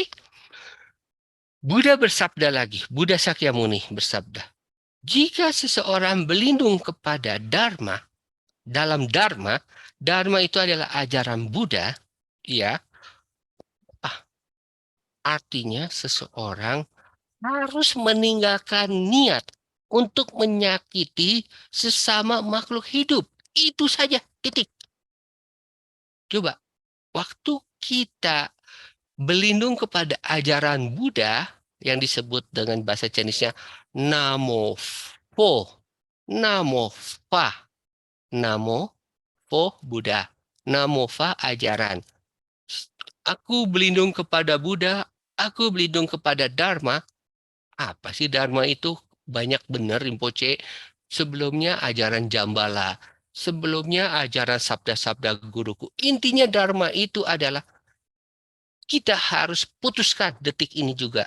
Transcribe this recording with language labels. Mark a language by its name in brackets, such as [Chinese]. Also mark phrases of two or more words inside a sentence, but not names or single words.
[Indonesian] Buddha bersabda lagi, Buddha Sakyamuni bersabda, jika seseorang berlindung kepada Dharma, dalam Dharma, Dharma itu adalah ajaran Buddha, ya, artinya seseorang harus meninggalkan niat untuk menyakiti sesama makhluk hidup. Itu saja, titik. Coba, waktu kita berlindung kepada ajaran Buddha, yang disebut dengan bahasa Chinese-nya [Min Nan Chinese] Namo Pho, Namo Pha, Namo Pho Buddha, Namo Pha [Indonesian] ajaran. Aku berlindung kepada Buddha, aku berlindung kepada Dharma. Apa sih Dharma itu? Banyak benar Rinpoche. Sebelumnya ajaran Jambala, sebelumnya ajaran sabda-sabda guruku. Intinya Dharma itu adalah kita harus putuskan detik ini juga.